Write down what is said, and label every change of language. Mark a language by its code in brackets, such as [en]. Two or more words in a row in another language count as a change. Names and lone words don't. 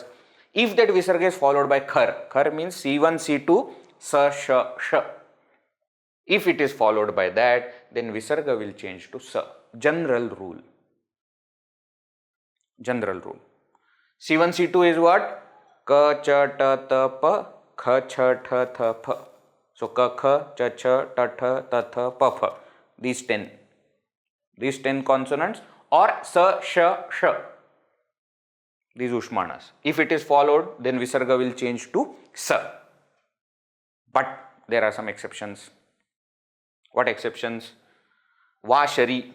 [en] If that Visarga is followed by Khar, Khar means C1, C2, Sa, Sha, Sha. If it is followed by that, then Visarga will change to Sa. General rule. General rule. C1, C2 is what? [sa] Ka, cha, ta, ta, pa, kha, cha, tha, tha, pa. So, ka, kha, cha, cha, ta, tha, ta, tha, pa, pa. [en] These 10 consonants, or [sa] sa, sha, sha. [en] These Ushmanas. If it is followed, then Visarga will change to Sa. But there are some exceptions. What exceptions? Vashari.